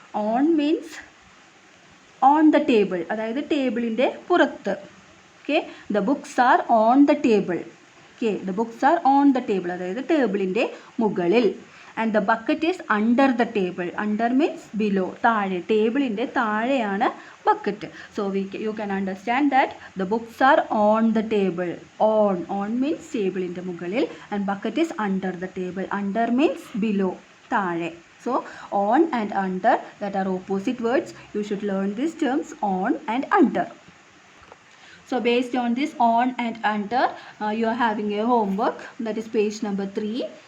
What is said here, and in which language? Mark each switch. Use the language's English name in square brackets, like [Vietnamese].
[English] On means on the table. [Malayalam] അതായത് ടേബിളിൻ്റെ പുറത്ത്. [English] Okay, the books are on the table. Okay, the books are on the table. [Malayalam] അതായത് ടേബിളിൻ്റെ മുകളിൽ. [English] And the bucket is under the table. Under means below, താഴെ. [Malayalam] ടേബിളിൻ്റെ താഴെയാണ് bucket. [English] So you can understand that the books are on the table. On means [Malayalam] ടേബിളിൻ്റെ മുകളിൽ [English] and bucket is under the table. Under means below, താഴെ. So on and under, that are opposite words. You should learn these terms on and under. So based on this on and under, you are having a homework, that is page number 3.